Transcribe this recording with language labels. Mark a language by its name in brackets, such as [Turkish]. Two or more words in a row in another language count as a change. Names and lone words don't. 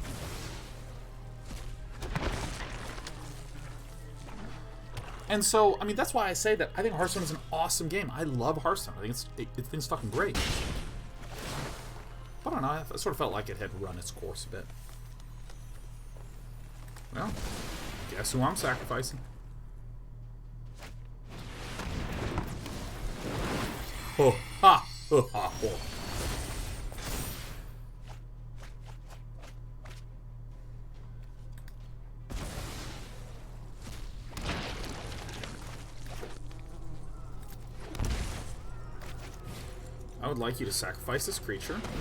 [English] And so, I mean, that's why I say that I think Hearthstone is an awesome game. I love Hearthstone. I think it's fucking great. But I don't know, I sort of felt like it had run its course a bit. Well, guess who I'm sacrificing? Oh, ha! Oh, ha, oh. I would like you to sacrifice this creature.